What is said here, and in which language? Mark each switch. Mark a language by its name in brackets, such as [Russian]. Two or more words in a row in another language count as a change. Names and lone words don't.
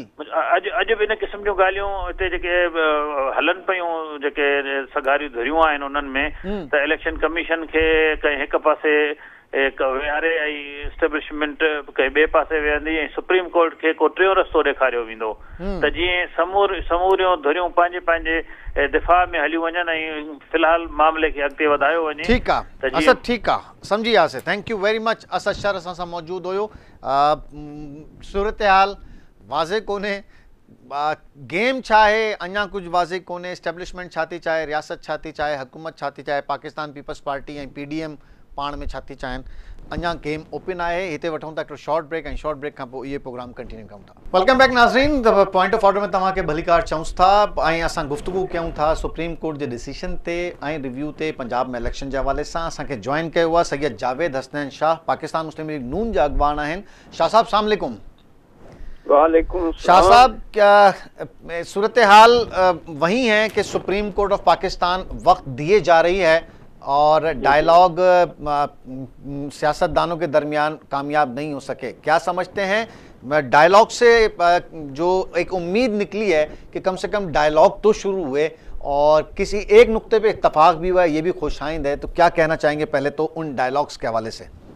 [Sindhi] अॼु बि इन क़िस्म जूं ॻाल्हियूं हिते जेके हलनि पियूं, जेके सगारियूं धरियूं आहिनि उन्हनि में, त [English] election commission [Sindhi] खे कंहिं हिकु पासे विहारे ऐं इस्टेब्लिशमेंट कंहिं ॿिए पासे वेहंदी ऐं सुप्रीम कोर्ट खे को टियों रस्तो ॾेखारियो वेंदो त जीअं समूरियूं धुरियूं पंहिंजे पंहिंजे दिफ़ा में हलियूं वञनि ऐं फ़िलहाल मामले खे अॻिते वधायो वञे। ठीकु आहे असद, ठीकु आहे, सम्झी वियासीं। [English] thank you very much. [Sindhi] असद शर असां सां मौजूदु हुयो। सूरत हाल वाज़े कोन्हे, गेम छा आहे अञा कुझु वाज़े कोन्हे। एस्टेब्लिशमेंट छा थी चाहे, रियासत छा थी चाहे, हुकूमत छा थी चाहे, पाकिस्तान पीपल्स पार्टी ऐं PDM पाण में छा थी चाहिनि, अञा [English] game open [Sindhi] आहे। हिते वठूं था हिकिड़ो [English] short break [Sindhi] ऐं [English] short break [Sindhi] खां पोइ इहे प्रोग्राम कंटिन्यू कयूं था। [English] welcome back नाज़रीन। [Sindhi] पॉइंट ऑफ ऑर्डर में तव्हांखे भलीकार चऊंसि था ऐं असां गुफ्तगू कयूं था सुप्रीम कोर्ट जे डिसीशन ते ऐं रिव्यू ते पंजाब में इलेक्शन जे हवाले सां। असांखे जॉइन कयो आहे सैयद जावेद हसनैन शाह, पाकिस्तान मुस्लिम लीग नून जा अॻवान आहिनि। शाह साहब [Arabic] السلام عليكم. वालेकुम [Urdu] شاہ صاحب، کیا صورتحال وہی ہے کہ سپریم کورٹ آف پاکستان وقت دیے جا رہی ہے اور ڈائیلاگ سیاستدانوں کے درمیان کامیاب نہیں ہو سکے، کیا سمجھتے ہیں? ڈائیلاگ سے جو ایک امید نکلی ہے کہ کم سے کم ڈائیلاگ تو شروع ہوئے اور کسی ایک نکتے پہ اتفاق بھی ہوا، یہ بھی خوش آئند ہے، تو کیا کہنا چاہیں گے پہلے تو ان ڈائیلاگز کے حوالے سے?